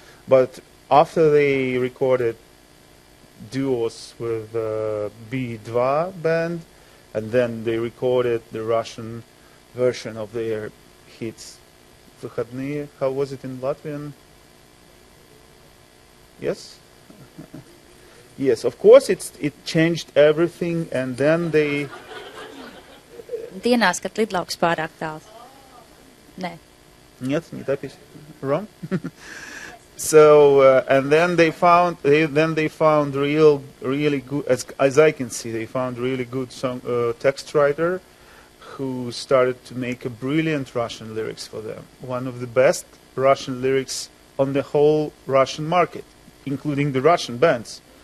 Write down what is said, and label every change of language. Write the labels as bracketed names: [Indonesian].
[English] But after they recorded duos with B2 band, and then they recorded the Russian version of their hits. [Russian] Выходные, [English] how was it in Latvian? Yes? Yes, of course it changed everything, and then they... [Latvian] Dienās, kad lidlauks pārāk tāls. Nē. [Russian] Нет, не так. [English] Wrong? So, and then they found really good, as I can see, they found really good text writer who started to make a brilliant Russian lyrics for them. One of the best Russian lyrics on the whole Russian market, including the Russian bands.